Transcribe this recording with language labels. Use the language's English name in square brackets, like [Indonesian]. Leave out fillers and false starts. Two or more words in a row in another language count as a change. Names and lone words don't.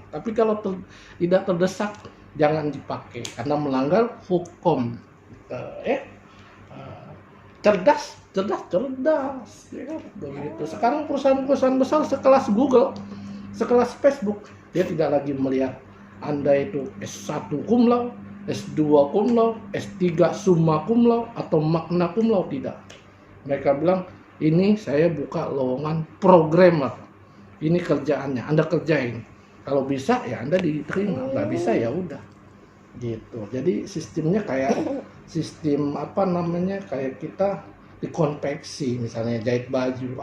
[Indonesian] Tapi kalau tidak terdesak, jangan dipakai karena melanggar hukum. cerdas, ya kan? Begitu. Sekarang perusahaan-perusahaan besar sekelas Google, sekelas Facebook, dia tidak lagi melihat Anda itu S1 [Latin] cum laude, [Indonesian] S2 [Latin] cum laude, [Indonesian] S3 [Latin] summa cum laude [Indonesian] atau [Latin] magna cum laude, [Indonesian] tidak. Mereka bilang, ini saya buka lowongan programmer. Ini kerjaannya, Anda kerjain. Kalau bisa ya Anda diterima, nggak bisa ya udah. Gitu. Jadi sistemnya kayak sistem apa namanya, kayak kita di konveksi, misalnya jahit baju.